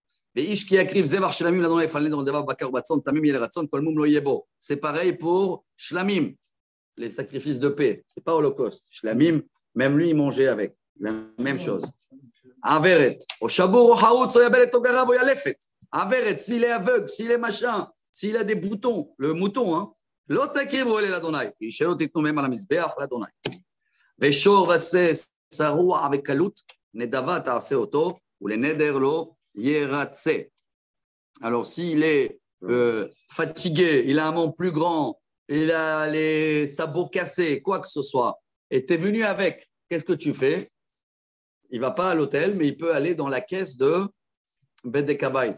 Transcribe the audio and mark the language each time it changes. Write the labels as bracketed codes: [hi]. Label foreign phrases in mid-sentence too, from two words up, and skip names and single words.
[fr] C'est pareil pour shlamim, les sacrifices de paix. Ce n'est pas holocauste. Shlamim, même lui, il mangeait avec. La même chose. Averet. Averet, s'il est aveugle, s'il est machin, s'il a des boutons, le mouton, hein. [he] לא תקריבו אלה לאדוני, שלא תיתנו מהם על המזבח לאדוני. ושור ושה צרוע וקלות, נדבה תעשה אותו, ולנדר לא ירצה. [fr] Alors, s'il est fatigué, il a un membre plus grand, il a les sabots cassés, quoi que ce soit, et tu es venu avec, qu'est-ce que tu fais? Il ne va pas à l'hôtel, mais il peut aller dans la caisse de Bet de Kabait.